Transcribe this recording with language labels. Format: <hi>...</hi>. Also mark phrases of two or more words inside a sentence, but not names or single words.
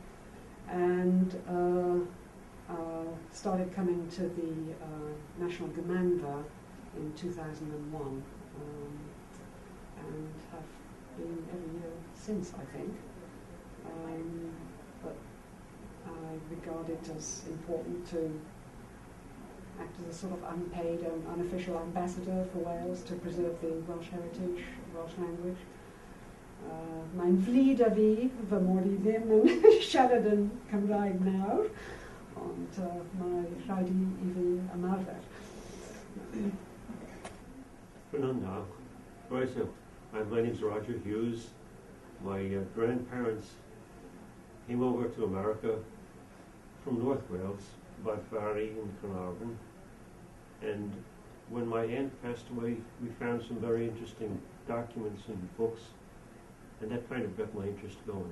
<en>And started coming to the National Cymanfa in 2001, and have been every year since, I think. But I regard it as important to act as a sort of unpaid and unofficial ambassador for Wales to preserve the Welsh heritage, Welsh language.</en> <cy>Mae'n flid a fi, fy mod I ddim yn siarad yn Cymraeg nawr, ond mae rhaid I fi ymarfer.</cy> <en>Fernando, right, so my name's Roger Hughes. My grandparents came over to America from North Wales, Barry and Carnarvon, and when my aunt passed away, we found some very interesting documents and books, and that kind of got my interest going.</en>